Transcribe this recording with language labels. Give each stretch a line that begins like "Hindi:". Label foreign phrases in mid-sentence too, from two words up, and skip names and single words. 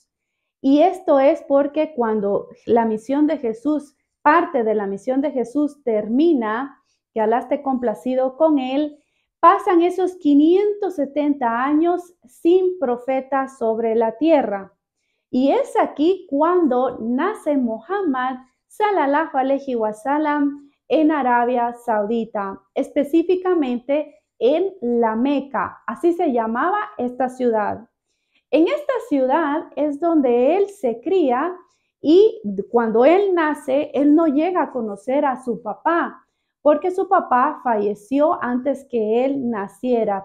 Spanish: Y esto es porque cuando la misión de Jesús, parte de la misión de Jesús termina, que Alá esté complacido con él, pasan esos 570 años sin profeta sobre la tierra. Y es aquí cuando nace Muhammad
Arabic: صلى الله عليه وسلم
Spanish: en Arabia Saudita, específicamente en la Meca, así se llamaba esta ciudad. En esta ciudad es donde él se cría, y cuando él nace, él no llega a conocer a su papá, porque su papá falleció antes que él naciera.